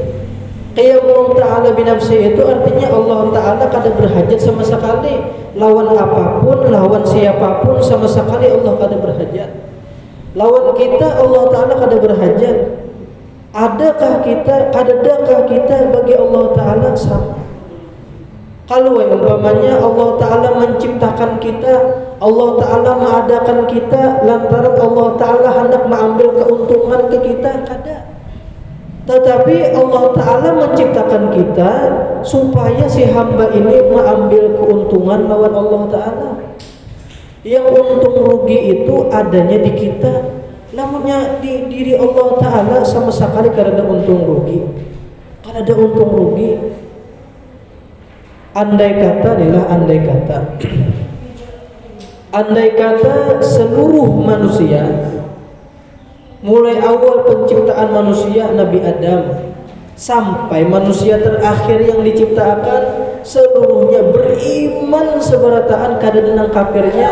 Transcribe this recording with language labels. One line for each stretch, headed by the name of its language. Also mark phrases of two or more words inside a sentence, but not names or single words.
Arabic: قيامه تعالى بنفسه
Banjar: itu artinya Allah Ta'ala kada berhajat sama sekali lawan apapun, lawan siapapun, sama sekali Allah kada berhajat. Lawan kita Allah Ta'ala kada berhajat. Adakah kita, kadadakah kita bagi Allah Ta'ala sama? Kalau umpamanya Allah Ta'ala menciptakan kita, Allah Ta'ala mengadakan kita lantaran Allah Ta'ala hendak mengambil keuntungan ke kita, kada. Tetapi Allah Ta'ala menciptakan kita supaya si hamba ini mengambil keuntungan lawan Allah Ta'ala. Yang untung rugi itu adanya di kita, namanya di diri Allah Ta'ala sama sekali kada ada untung rugi. Kada ada untung rugi. Andai kata seluruh manusia, mulai awal penciptaan manusia Nabi Adam sampai manusia terakhir yang diciptakan, seluruhnya beriman seberataan kada denang kafirnya.